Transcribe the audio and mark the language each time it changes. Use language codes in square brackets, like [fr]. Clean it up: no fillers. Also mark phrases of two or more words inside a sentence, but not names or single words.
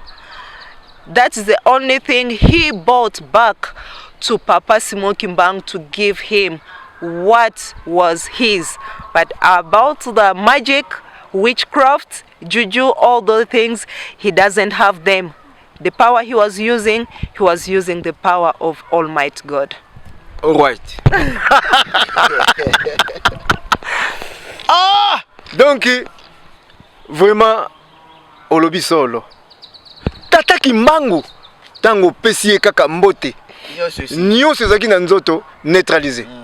[en] That's the only thing he brought back to Papa Simon Kimbangu to give him what was his. But about the magic, witchcraft, juju, all those things, he doesn't have them. The power he was using the power of Almighty God. All right. Ah! [fr] Donc, vraiment, [ln] olobi solo. Tata Kimbangu, tango pesi ye kaka mbote. Nyonso ezaki na nzoto neutralisé.